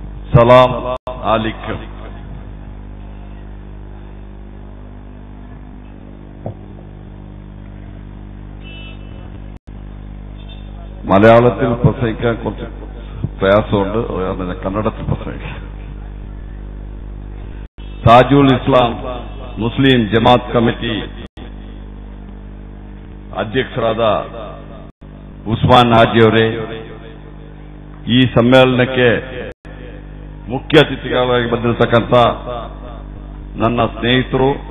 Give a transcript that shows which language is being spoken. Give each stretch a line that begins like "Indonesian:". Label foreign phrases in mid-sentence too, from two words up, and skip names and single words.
Arabic: سلام عليكم.
Malayalam: മലയാളത്തിൽ പ്രസംഗിക്കാൻ കുറച്ച് പ്രയാസമുണ്ട്, അതുകൊണ്ട് കന്നഡത്തിൽ പ്രസംഗിക്കാം.
Kannada: താജുൽ ഇസ്ലാം ಮುಸ್ಲಿಂ ಜಮಾತ್ ಕಮಿಟಿ ಅಧ್ಯಕ್ಷರಾದ ಉಸ್ಮಾನ್ ಹಾಜಿಯವರೇ, ಈ ಸಮ್ಮೇಳನಕ್ಕೆ ಮುಖ್ಯ ಅತಿಥಿಗಳಾಗಿ ಬಂದಿರತಕ್ಕಂಥ ನನ್ನ ಸ್ನೇಹಿತರು,